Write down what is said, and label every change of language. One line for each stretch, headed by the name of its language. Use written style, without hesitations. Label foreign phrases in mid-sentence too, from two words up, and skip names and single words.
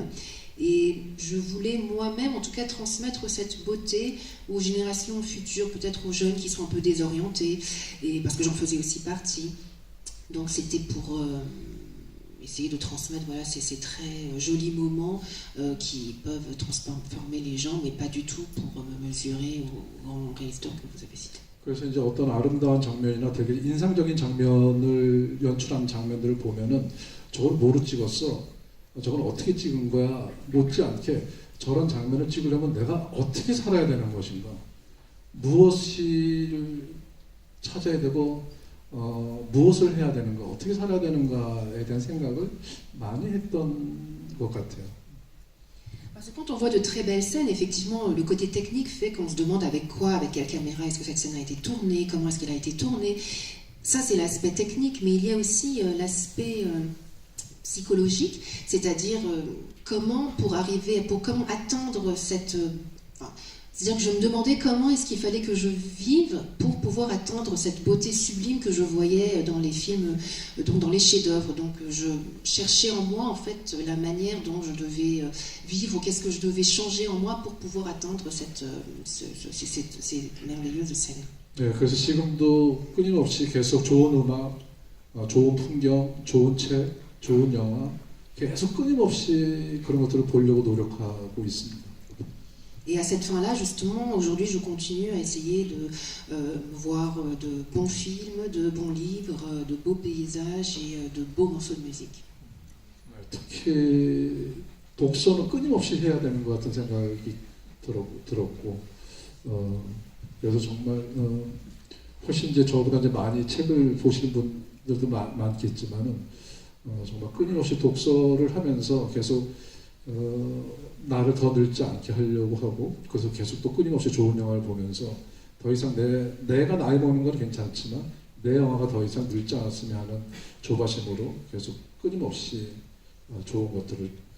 French: Et je voulais moi-même, en tout cas, transmettre cette beauté aux générations futures, peut-être aux jeunes qui sont un peu désorientés, et parce que j'en faisais aussi partie. Donc c'était pour essayer de transmettre ces très jolis moments qui peuvent transformer les gens, mais pas du tout pour me mesurer aux grands réalisateurs que vous avez cités.
Korean: 그래서 이제 어떤 아름다운 장면이나 되게 인상적인 장면을 연출한 장면들을 보면은 저걸 뭐로 찍었어? 저걸 어떻게 찍은 거야? 못지않게 저런 장면을 찍으려면 내가 어떻게 살아야 되는 것인가? 무엇을 찾아야 되고 무엇을 해야 되는가? 어떻게 살아야 되는가에 대한 생각을 많이 했던 것 같아요.
French: Parce que quand on voit de très belles scènes, effectivement, le côté technique fait qu'on se demande avec quoi, avec quelle caméra est-ce que cette scène a été tournée, comment est-ce qu'elle a été tournée. Ça, c'est l'aspect technique, mais il y a aussi l'aspect psychologique, c'est-à-dire comment atteindre cette... c'est-à-dire que je me demandais comment est-ce qu'il fallait que je vive pour pouvoir atteindre cette beauté sublime que je voyais dans les films, donc dans les chefs-d'œuvre. Donc je cherchais en moi en fait la manière dont je devais vivre, ou qu'est-ce que je devais changer en moi pour pouvoir atteindre ces merveilleuses scènes.
Korean: 네, 그래서 지금도 끊임없이 계속 좋은 음악, 좋은 풍경, 좋은 책, 좋은 영화 계속 끊임없이 그런 것들을 보려고 노력하고 있습니다.
French: Et à cette fin-là, justement, aujourd'hui, je continue à essayer de voir de bons films, de bons livres, de beaux paysages et de beaux morceaux de musique.
Korean: 특히 독서는 끊임없이 해야 되는 것 같은 생각이 들었고, 그래서 정말 훨씬 이제 저보다 이제 많이 책을 보시는 분들도 많겠지만은 정말 끊임없이 독서를 하면서 계속 나를 더 늙지 않게 하려고 하고, 그래서 계속 또 끊임없이 좋은 영화를 보면서 더 이상 내가 나이 먹는 건 괜찮지만 내 영화가 더 이상 늙지 않았으면 하는 조바심으로 계속 끊임없이 좋은 것들을